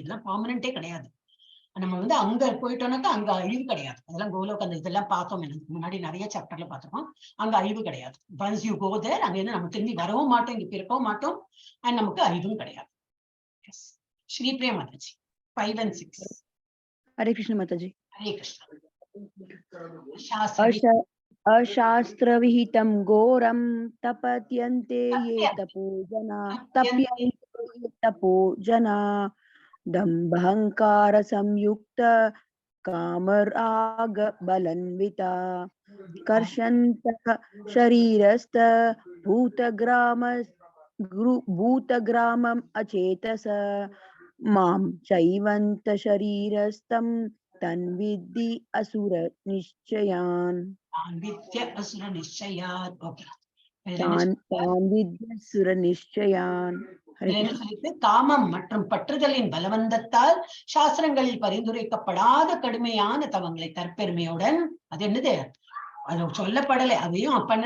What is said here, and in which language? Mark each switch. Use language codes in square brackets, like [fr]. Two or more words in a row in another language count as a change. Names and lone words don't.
[ta] இதெல்லாம் பெர்மனன்ட்டே கிடையாது. நம்ம வந்து அங்க போயிட்டோம்னாக்கா அங்க அழிவு கிடையாது. அதெல்லாம் கோலோக் அந்த இதெல்லாம் பார்த்தோம், எனக்கு முன்னாடி நிறைய சாப்டர்ல பார்த்துருக்கோம். அங்க அழிவு கிடையாது. [en] once you go there, [ta] அங்க இருந்து நம்ம திரும்பி வரவும் மாட்டோம், இங்க பிறக்கவும் மாட்டோம், அண்ட் நமக்கு அழிவும் கிடையாது. ஸ்ரீபிரியா மாதாஜி 5 and 6. [hi] हरे कृष्ण माताजी. हरे कृष्ण. [sa] अशास्त्रविहितं घोरं तपत्यन्ते ये तपो जना दम्भहंकार संयुक्त कामराग बलन्विता कर्षन्तः शरीरस्थ भूतग्रामम् अचेतस मां चैवन्त शरीरस्थं तन्विद्धि असुर निश्चयान्. [ta] காமம் மற்றும் பற்றுதலின் பலவந்தத்தால் சாஸ்திரங்களில் பரிந்துரைக்கப்படாத கடுமையான தவங்களை தற்பெருமையுடன், அது என்னது அது சொல்லப்படலை, அதையும் பண்ணது.